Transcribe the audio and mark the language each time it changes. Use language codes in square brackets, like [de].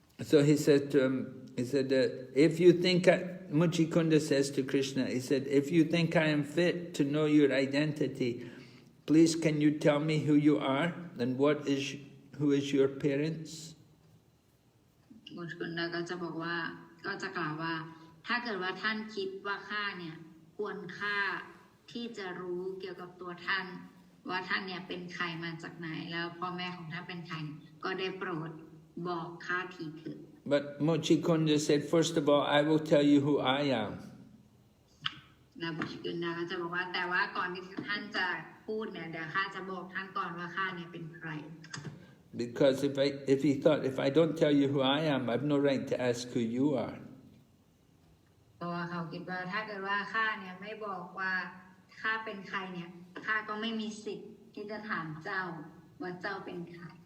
[en] So he said to him, if you think, Mucukunda says to Krishna, he said, if you think I am fit to know your identity, please can you tell me who you are and who is your parents? [th] มุชกุนดาก็จะบอกว่าก็จะกล่าวว่าถ้าเกิดว่าท่านคิดว่าข้าเนี่ยควรค่าที่จะรู้เกี่ยวกับตัวท่านว่าท่านเนี่ยเป็นใครมาจากไหนแล้วพ่อแม่ของท่านเป็นใครก็ได้โปรดบอกข้าทีเถิด [en] But Mucukunda said, first of all, I will tell you who I am. [th] แล้วมุชกุนดาก็จะบอกว่าแต่ว่าก่อนที่ท่านจะพูดเนี่ยเดี๋ยวข้าจะบอกท่านก่อนว่าข้าเนี่ยเป็นใคร [en] Because if he thought, if I don't tell you who I am, I've no right to ask who you are. [th] เพราะว่าเขาคิดว่าถ้าเกิดว่าข้าเนี่ยไม่บอกว่าข้าเป็นใครเนี่ยข้าก็ไม่มีสิทธิ์ที่จะถามเจ้าว่าเจ้าเป็นใคร